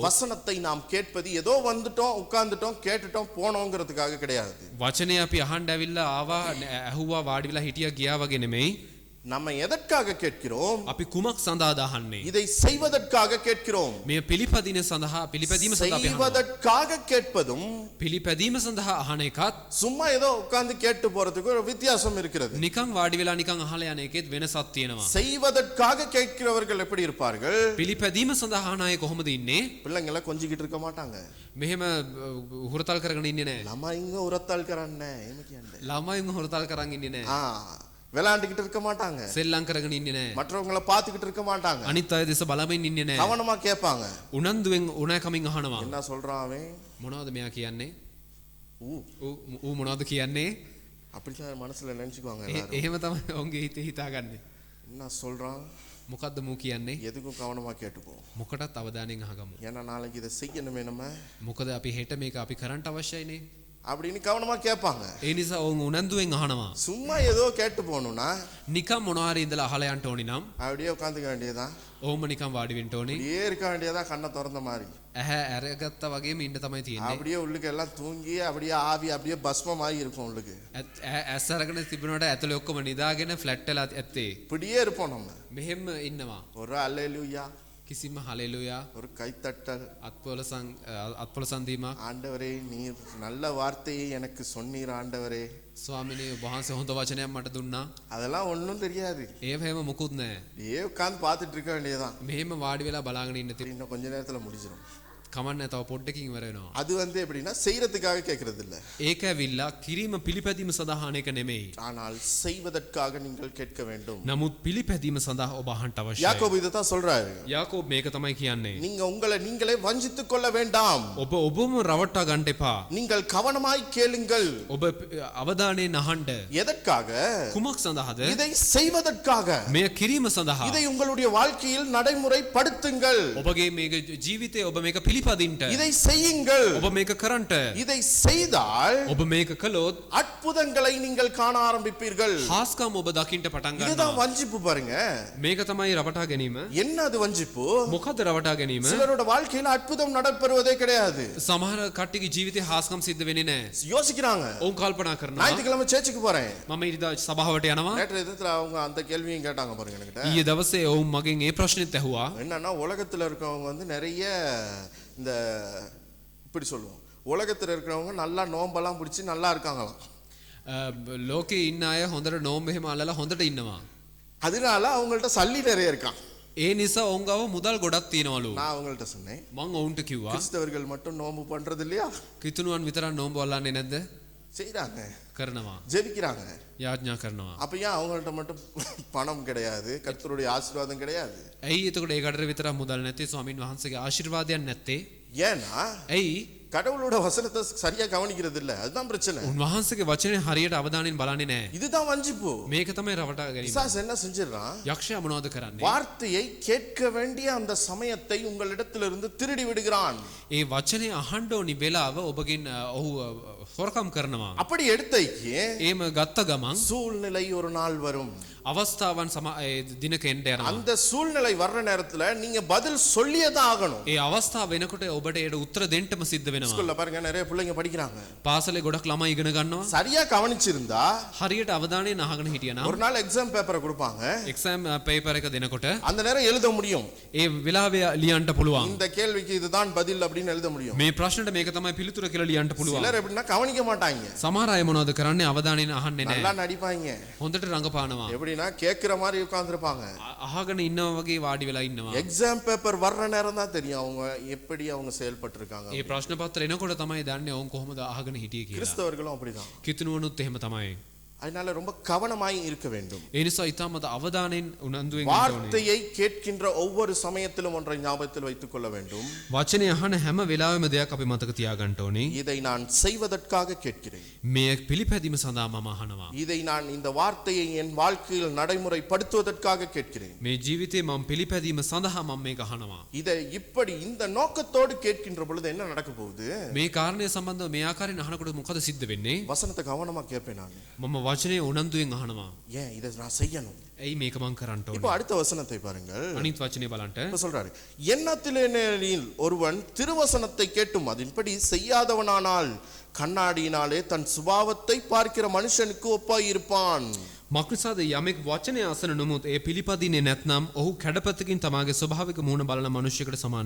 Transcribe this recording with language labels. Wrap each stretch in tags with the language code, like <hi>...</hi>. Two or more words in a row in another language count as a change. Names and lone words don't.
<ta>வசனத்தை நாம் கேட்பது ஏதோ வந்துட்டோம் உட்கார்ந்துட்டோம் கேட்டுட்டோம் போனோங்கிறதுக்காக கிடையாது.</ta> <si>වචනේ අපි අහන්න ඇවිල්ලා ආවා ඇහුවා වාඩි වෙලා හිටියා ගියා වගේ නෙමෙයි.</si> <ta>நம்ம எதற்காக கேட்கிறோம்?</ta> <si>අපි කුමක් සඳහාද අහන්නේ?</si> <ta>இதை செய்வதற்காக கேட்கிறோம்.</ta> <si>මේ පිළිපදින සඳහා පිළිපැදීම සඳහා අපි අහනවා.</si> <ta>செய்வதற்காக கேட்பதும்</ta> <si>පිළිපැදීම සඳහා අහන එකත්</si> <ta>சும்மா ஏதோ உட்கார்ந்து கேட்டு போறதுக்கு ஒரு வித்தியாசம் இருக்கிறது.</ta> <si>නිකන් වාඩි වෙලා නිකන් අහලා යන එකෙත් වෙනසක් තියෙනවා.</si> <ta>செய்வதற்காக கேட்கிறவர்கள் எப்படி இருப்பார்கள்?</ta> <si>පිළිපැදීම සඳහා අහන අය කොහොමද ඉන්නේ?</si> <ta>பிள்ளைங்களை கொஞ்சிக்கிட்டு இருக்க மாட்டாங்க.</ta> <si>මෙහෙම හුරතල් කරගෙන ඉන්නේ නැහැ.</si> <ta>நம்ம இங்க உரத்தால்</ta> <si>කරන්නේ එහෙම කියන්නේ. ළමයින් හුරතල් කරන් ඉන්නේ නැහැ.</si> <ta>விளையாண்டுக்கிட்டு இருக்க மாட்டாங்க.</ta> <si>සෙල්ලම් කරගෙන ඉන්නේ නැහැ.</si> <ta>மற்றவங்களை பார்த்துக்கிட்டு இருக்க மாட்டாங்க.</ta> <si>අනිත් අය දෙස බලමින් ඉන්නේ නැහැ.</si> <ta>கவனமா கேட்பாங்க.</ta> <si>උනන්දුවෙන් ඕනෑකමින් අහනවා.</si> <ta>என்ன சொல்றான் அவன்?</ta> <si>මොනවද මෙයා කියන්නේ?</si> <ta>ஊ</ta> <si>ඌ මොනවද කියන්නේ?</si> <ta>அப்படிதான் மனசுல நினைச்சுக்குவாங்க எல்லாரும்.</ta> <si>එහෙම තමයි ඔවුන්ගේ හිතේ හිතාගන්නේ.</si> <ta>என்ன சொல்றான்?</ta> <si>මොකද්ද මූ කියන්නේ?</si> <ta>எதுக்கும் கவனமா கேட்டுப்போம்.</ta> <si>මොකටත් අවධානයෙන් අහගමු.</si> <ta>ஏன்னா நாளைக்கு இதை செய்யணுமே நம்ம</ta> <si>මොකද අපි හෙට මේක අපි කරන්න අවශ්‍යයිනේ.</si> <ta>அப்படின்னு கவனமா கேட்பாங்க.</ta> <si>ඒ නිසා ඔවුන් උනන්දුවෙන් අහනවා.</si> <ta>சும்மா ஏதோ கேட்டு போகணும்னா</ta> <si>නිකම් මොනවා හරි ඉඳලා අහලා යන්න ඕනි නම්</si> <ta>அப்படியே உட்காந்துக்க வேண்டியதான்.</ta> <si>ඔවුන්ම නිකම් වාඩි වෙන්න ඕනි.</si> <ta>அப்படியே இருக்க வேண்டியதான், கண்ணை திறந்த மாதிரி.</ta> <si>ඇහැ ඇරගත්තා වගේම ඉන්න තමයි තියෙන්නේ.</si> <ta>அப்படியே உள்ளுக்கு எல்லாம் தூங்கி அப்படியே ஆவி அப்படியே பஸ்மம் ஆகி இருக்கும் உள்ளுக்கு.</ta> <si>ඇස් අරගෙන තිබුණාට ඇතුලේ ඔක්කොම නිදාගෙන ෆ්ලැට් වෙලා ඇත්තේ.</si> <ta>இப்படியே இருப்போம் நம்ம.</ta> <si>මෙහෙම ඉන්නවා.</si> <ta>ஒரு அல்லேலூயா,</ta> <si>කිසිම හලෙලුයා</si> <ta>ஒரு கைத்தட்டல்,</ta> <si>අත්පොල සන්දීමක්.</si> <ta>ஆண்டவரே நீர் நல்ல வார்த்தையை எனக்கு சொன்னீர் ஆண்டவரே.</ta> <si>ස්වාමිනේ ඔබ වහන්සේ හොඳ වචනයක් මට දුන්නා.</si> <ta>அதெல்லாம் ஒன்றும் தெரியாது.</ta> <si>ඒව හැම මොකුත් නැහැ.</si> <ta>ஏ உட்காந்து பார்த்துட்டு இருக்க வேண்டியதான்.</ta> <si>මෙහෙම වාඩි වෙලා බලාගෙන ඉන්න තිබ්බ</si> <ta>இன்னும் கொஞ்ச நேரத்துல முடிஞ்சிடும்.</ta> <si>කමන්නේ තව පොඩ්ඩකින් ඉවර වෙනවා.</si> <ta>அது எப்படின்னா செய்யறதுக்காக கேட்கறது இல்ல.</ta> <si>ඒක ඇවිල්ලා කිරීම පිළිපැදීම සඳහා අහන එක නෙමෙයි.</si> <ta>ஆனால் செய்வதற்காக நீங்கள் கேட்க வேண்டும்.</ta> <si>නමුත් පිළිපැදීම සඳහා ඔබ අහන්න අවශ්‍යයි.</si> <ta>யாக்கோபு இத தான் சொல்றாரு.</ta> <si>යාකෝබ් මේක තමයි කියන්නේ.</si> <ta>நீங்க உங்களை நீங்களே வஞ்சித்துக் கொள்ள வேண்டாம்.</ta> <si>ඔබ ඔබම රවට්ටා ගන්න එපා.</si> <ta>நீங்கள் கவனமாய் கேளுங்கள்.</ta> <si>ඔබ අවධානයෙන් අහන්න.</si> <ta>எதற்காக?</ta> <si>කුමක් සඳහාද?</si> <ta>இதை செய்வதற்காக.</ta> <si>මෙය කිරීම සඳහා.</si> <ta>இதை உங்களுடைய வாழ்க்கையில் நடைமுறைப்படுத்துங்கள்.</ta> <si>ඔබගේ මේක ජීවිතේ ඔබ මේක පිළිපදින්න.</si> <ta>இதை செய்யுங்கள்.</ta> <si>ඔබ මේක කරන්ට.</si> <ta>இதை செய்தால்</ta> <si>ඔබ මේක කළොත්</si> <ta>அற்புதங்களை நீங்கள் காண ஆரம்பிப்பீர்கள்.</ta> <si>හාස්කම් ඔබ දකින්න පටන්</si> <ta>இதுதான்</ta> <si>ගන්නවා.</si> <ta>வஞ்சிப்பு பாருங்க.</ta> <si>මේක තමයි රවටා ගැනීම.</si> <ta>என்ன அது வஞ்சிப்பு?</ta> <si>මොකද රවටා ගැනීම?</si> <ta>சிலரோட வாழ்க்கையில அற்புதம் நடைபெறுவதே கிடையாது.</ta> <si>සමහර කට්ටියගේ ජීවිතේ හාස්කම් සිද්ධ වෙන්නේ නැහැ.</si> <ta>யோசிக்கிறாங்க,</ta> <si>ඔවුන් කල්පනා කරනවා</si> <ta>ஞாயிற்றுக்கிழமை சேர்ச்சுக்கு போறேன்.</ta> <si>මම ඉරිදා සභාවට යනවා.</si> <ta>நேற்று எதிர்த்துல அவங்க அந்த கேள்வியும் கேட்டாங்க பாருங்க என்கிட்ட.</ta> <si>ඊයේ දවසේ ඔවුන් මගෙන් ඒ ප්‍රශ්නෙත් ඇහුවා.</si> <ta>என்னன்னா உலகத்துல இருக்கவங்க வந்து நிறைய இந்த இப்படி சொல்லுவோம், உலகத்துல இருக்கிறவங்க நல்லா நோம்பெல்லாம் பிடிச்சி நல்லா இருக்காங்களாம்.</ta> <si>ලෝකේ ඉන්න අය හොඳට නෝම් එහෙම අල්ලලා හොඳට ඉන්නවා.</si> <ta>அதனால அவங்கள்ட்ட சல்லி நிறைய இருக்கான்.</ta> <si>ඒ නිසා ඔවුන් ගාව මුදල් ගොඩක් තියෙනවලු.</si> <ta>நான் அவங்கள்ட்ட சொன்னேன்,</ta> <si>මං ඔවුන්ට කිව්වා</si> <ta>கிறிஸ்தவர்கள் மட்டும் நோம்பு பண்றது இல்லையா?</ta> <si>කිතුණුවන් විතරක් නෝම්බ අල්ලන්නේ නැද්ද?</si> <ta>செய்றாங்க,</ta> <si>කරනවා</si> <ta>ஜெபிக்கிறாங்க.</ta> <si>යාඥා කරනවා.</si> <ta>அப்ப ஏன் அவங்கள்ட்ட மட்டும் பணம் கிடையாது, கர்த்தருடைய ஆசீர்வாதம் கிடையாது?</ta> <si>ඇයි එතකොට ඒ කඩට විතරක් මුදල් නැත්තේ, ස්වාමින් වහන්සේගේ ආශිර්වාදයක් නැත්තේ?</si> <ta>ஏன்னா</ta> <si>ඇයි</si> <ta>கடவுளோட வசனத்தை சரியா கவனிக்கிறது இல்ல, அதுதான் பிரச்சனை.</ta> <si>උන්වහන්සේගේ වචනේ හරියට අවධානයෙන් බලන්නේ නැහැ.</si> <ta>இதுதான் வஞ்சிப்பு.</ta> <si>මේක තමයි රවටා ගැනීම.</si> <ta>பிசாசு என்ன செஞ்சிடறான்?</ta> <si>යක්ෂයා මොනවද කරන්නේ?</si> <ta>வார்த்தையை கேட்க வேண்டிய அந்த சமயத்தை உங்களிடத்திலிருந்து திருடி விடுகிறான்.</ta> <si>ඒ වචනේ අහන්න ඕනි වෙලාව ඔබගෙන් ඔහු හොරකම් කරනවා.</si> <ta>அப்படி எடுத்தைக்கு</ta> <si>එහෙම ගත්ත ගමන්</si> <ta>சூழ்நிலை ஒரு நாள் வரும்.</ta> <si>අවස්ථාවන් දිනක එන්න යනවා.</si> <ta>அந்த சூழ்நிலை வர்ற நேரத்துல நீங்க பதில் சொல்லியதான் ஆகணும்.</ta> <si>ඒ අවස්ථාව වෙනකොට ඔබට ඒට උත්තර දෙන්නම සිද්ධ වෙනවා.</si> <ta>ஸ்கூல்ல பாருங்க, நிறைய பிள்ளைங்க படிக்கிறாங்க.</ta> <si>පාසලේ ගොඩක් ළමයි ඉගෙන ගන්නවා.</si> <ta>சரியா கவனிச்சிருந்தா</ta> <si>හරියට අවධානයෙන් අහගෙන හිටියනම්</si> <ta>ஒரு நாள்</ta> <en>exam paper</en> <ta>கொடுப்பாங்க.</ta> <en>exam paper</en> <si>එක දෙනකොට</si> <ta>அந்த நேரம் எழுத முடியும்.</ta> <si>ඒ වෙලාවේ ලියන්න පුළුවන්.</si> <ta>இந்த கேள்விக்கு இதுதான் பதில் அப்படின்னு எழுத முடியும்.</ta> <si>මේ ප්‍රශ්නෙට මේක තමයි පිළිතුර කියලා ලියන්න පුළුවන්.</si> <ta>சிலர் எப்படின்னா கவனிக்க மாட்டாங்க.</ta> <si>සමහර අය මොනවද කරන්නේ? අවධානයෙන් අහන්නේ</si> <ta>நல்லா</ta> <si>නැහැ.</si> <ta>நடிப்பாங்க.</ta> <si>හොඳට රඟපානවා.</si> <ta>எப்படின்னா கேட்கிற மாதிரி உட்கார்ந்துருப்பாங்க.</ta> <si>අහගෙන ඉන්නවා වගේ වාඩි වෙලා ඉන්නවා.</si> <en>exam paper</en> <ta>வர்ற நேரம் தான் தெரியும் அவங்க எப்படி அவங்க செயல்பட்டு இருக்காங்க.</ta> <si>ඒ ප්‍රශ්න පත්‍ර එනකොට තමයි දන්නේ ඔවුන් කොහොමද අහගෙන හිටියේ කියලා.</si> <ta>கிறிஸ்தவர்களும் அப்படிதான்.</ta> <si>කිතුනුවනුත් එහෙම තමයි.</si> <ta>அதனால ரொம்ப கவனமாய் இருக்க வேண்டும்.</ta> <si>ඒ නිසා ඊටමද අවධානයෙන් උනන්දුවෙන් ඉන්න ඕනේ.</si> <ta>வார்த்தையை கேட்கின்ற ஒவ்வொரு சமயத்திலும் ஒன்றை ஞாபகத்தில் வைத்துக் கொள்ள வேண்டும்.</ta> <si>වචනේ අහන හැම වෙලාවෙම දෙයක් අපි මතක තියාගන්න ඕනේ.</si> <ta>இதை நான் செய்வதற்காக கேட்கிறேன்.</ta> <si>මේ පිළිපැදීම සඳහා මම අහනවා.</si> <ta>இதை நான் இந்த வார்த்தையை என் வாழ்க்கையில் நடைமுறைப்படுத்துவதற்காக கேட்கிறேன்.</ta> <si>මේ ජීවිතේ මම පිළිපැදීම සඳහා මම මේක අහනවා.</si> <ta>இதை இப்படி இந்த நோக்கத்தோடு கேட்கின்ற பொழுது என்ன நடக்க போகுது?</ta> <si>මේ කාරණය සම්බන්ධව මේ ආකාරයෙන් අහනකොට මොකද සිද්ධ වෙන්නේ?</si> <ta>வசனத்தை கவனமா கேட்பேன் நான்.</ta> <si>මම වචනේ උනන්දුවෙන් අහනවා.</si> <ta>ஏன் இதை நான் செய்யணும்?</ta> <si>ඇයි මේක මං කරන්න</si> <ta>இப்போ</ta> <si>ඕනේ?</si> <ta>அடுத்த வசனத்தை பாருங்கள்.</ta> <si>අනිත් වචනේ බලන්න.</si> <ta>இப்ப சொல்றாரு, எண்ணத்திலேனில் ஒருவன் திருவசனத்தை கேட்டும் அதன்படி செய்யாதவனானால் கண்ணாடியினாலே தன் சுபாவத்தை பார்க்கிற மனுஷனுக்கு ஒப்பாய் இருப்பான்.</ta> <si>මක්නිසාද යමෙක් වචනය අසන නොමුත් ඒ පිළිපදින්නේ නැත්නම් ඔහු කැඩපතකින් තමාගේ ස්වභාවික මුහුණ බලන මනුෂ්‍යයෙකුට සමානය.</si>